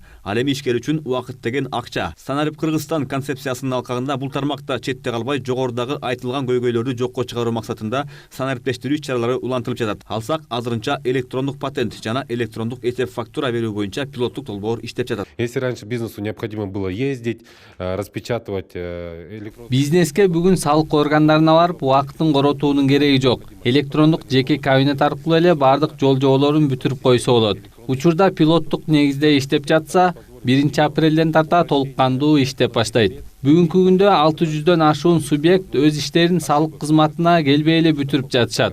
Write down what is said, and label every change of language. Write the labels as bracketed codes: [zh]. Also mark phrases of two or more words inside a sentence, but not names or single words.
[ky] Ал эми ишкер үчүн убакыт деген акча. Санарип Кыргызстан концепциясынын алкагында бул тармакта четте калбай жогорудагы айтылган көйгөйлөрдү жокко чыгаруу максатында санариптештирүү иш-чаралары улантылып жатат. Алсак азырынча электрондук патент жана электрондук эсеп фактура берүү боюнча пилоттук долбоор иштеп жатат. [ru] Если раньше бизнесу необходимо было ездить, распечатывать [ky] Бизнеске бүгүн салык органдарына барып убакытын коротуунун кереги жок. Электрондук жеке кабинет аркылуу эле бардык жол жоболорун бүтүрүп койсо болот. Учурда пилоттук негизде иштеп жатса, 1-апрелден тарта толук кандуу иштеп баштайт. Бүгүнкү күндө 600дөн ашуун субъект өз иштерин салык кызматына келбей эле бүтүрүп жатышат.